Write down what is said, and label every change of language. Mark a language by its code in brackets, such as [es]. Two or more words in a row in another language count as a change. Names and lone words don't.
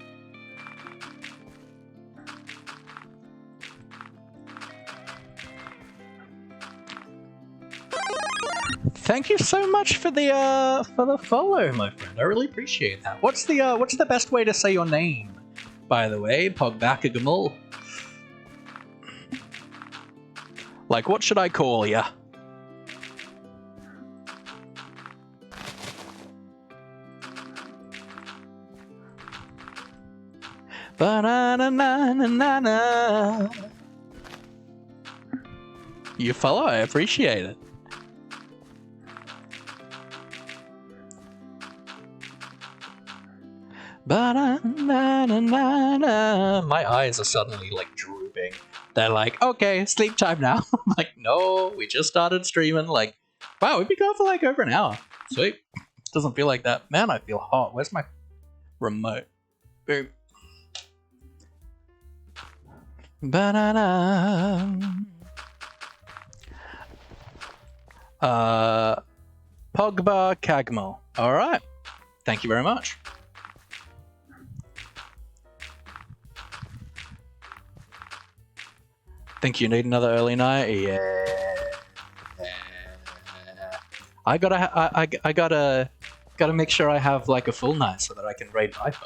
[en] Thank you so much for the follow, my friend. I really appreciate that. What's the best way to say your name, by the way? Pogbacagamal. Like, what should I call ya? Ba-na-na-na-na-na. You follow, I appreciate it. Ba-na-na-na-na. My eyes are suddenly like drooping. They're like, okay, sleep time now. I'm like, no, we just started streaming. Like, wow, we've been going for like over an hour. Sweet. Doesn't feel like that. Man, I feel hot. Where's my remote? Boom. Ba-na-na. Pogba Kagmal. Alright. Thank you very much. Think you need another early night? Yeah. I gotta make sure I have like a full night so that I can raid Viper.